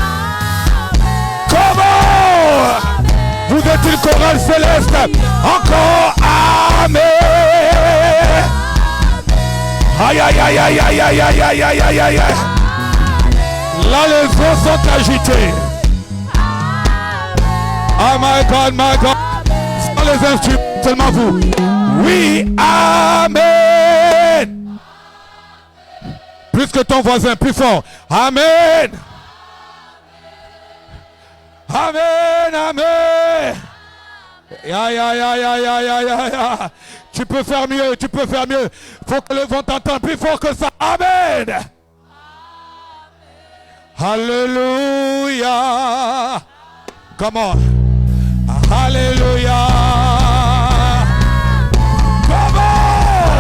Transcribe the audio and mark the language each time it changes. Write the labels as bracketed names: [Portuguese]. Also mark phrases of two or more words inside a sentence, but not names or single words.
[French] Comment? Vous êtes une chorale céleste. Encore Amen. Aïe aïe aïe aïe aïe aïe aïe aïe aïe aïe aïe. Là les eaux sont agitées. [English] Oh my God, my God. [French] Sans les instruments, seulement vous. Oui, Amen. Plus que ton voisin, plus fort. Amen. Amen, Amen. Ya, ya, ya, ya, ya, ya, ya, ya. Tu peux faire mieux, tu peux faire mieux. Faut que le vent t'entende plus fort que ça. Amen. Alléluia. [English] Come on. Alléluia. Come on.